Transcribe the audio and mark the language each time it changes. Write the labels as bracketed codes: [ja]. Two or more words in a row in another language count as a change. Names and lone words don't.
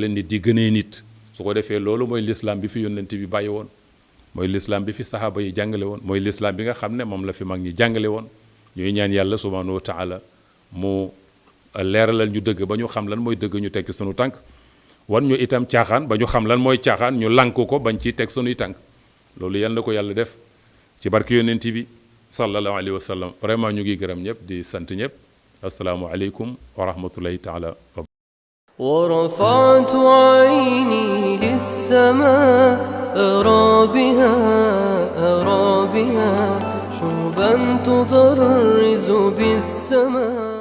[wo] la nit di gënee nit su ko defee loolu mooy l'islam bi fi yónnent bi bàyyi woon mooy l'islam bi fi sahaaba yi jàngale woon mooy l'islam bi nga xam ne moom la fi mag ñi jàngale woon ñuy ñaan yàlla [ar] سبحانه وتعالى [wo] mu leeralal ñu dëgg ba ñu xam lan mooy dëgg ñu tekki sunu tànk wan ñu itam caaxaan ba ñu xam lan mooy caaxaan ñu lànk ko bañ ciy teg sunuy tànk loolu yal na ko yàlla def ci barke yonent bi [ar] صلى الله عليه وسلم [wo] vraiment ñu ngi gërëm ñëpp di sant ñëpp [ar] السلام عليكم ورحمة الله تعالى ورفعت عيني للسماء أرى بها شوبا تضرز بالسماء